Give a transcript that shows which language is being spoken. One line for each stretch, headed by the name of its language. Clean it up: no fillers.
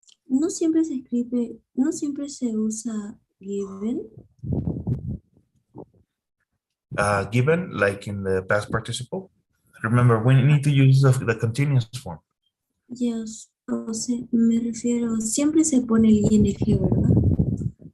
Spanish: No siempre se escribe, no siempre se usa given.
English: given, like in the past participle. Remember, we need to use the continuous form.
Spanish: Yes, o sea, me refiero, siempre se pone el ing, ¿verdad?